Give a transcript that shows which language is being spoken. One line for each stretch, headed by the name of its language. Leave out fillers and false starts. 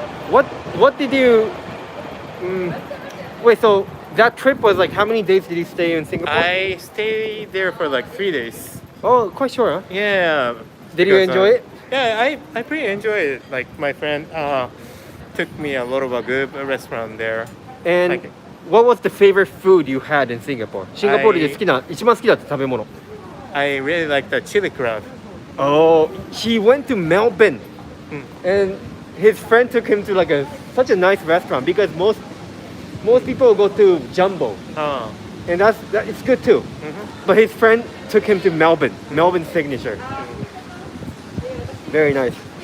English: What did you wait, so that trip was like how many days did you stay in Singapore? I stayed there for like 3 days. Oh, quite sure, huh? Yeah. Did you enjoy it? Yeah, I pretty enjoyed it. Like my friend took me a lot of a good restaurant there. And what was the favorite food you had in Singapore?
Japanese: シンガポールで一番好きだった食べ物。
English: I really like the chili crab. Oh, he went to Melbourne, and his friend took him to like such a nice restaurant because most people go to Jumbo, and it's good too. But his friend took him to Melbourne signature. Very nice.